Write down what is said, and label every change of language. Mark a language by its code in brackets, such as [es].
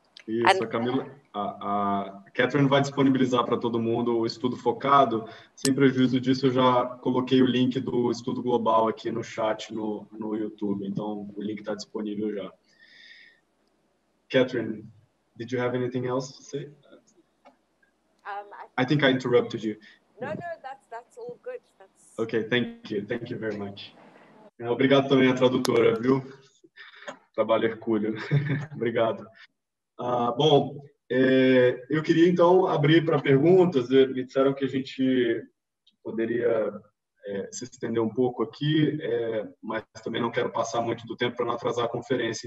[pt] Isso, a Camila, a Catherine vai disponibilizar para todo mundo o estudo focado. Sem prejuízo disso, eu já coloquei o link do estudo global aqui no chat no YouTube. Então, o link está disponível já. [en] Catherine, did you have anything else to say? I think I interrupted you. No, that's all good. Okay, thank you very much. [pt] Obrigado também à tradutora, viu? Trabalho hercúleo. Obrigado. Bom, eu queria então abrir para perguntas. Me disseram que a gente poderia se estender um pouco aqui, mas também não quero passar muito do tempo para não atrasar a conferência.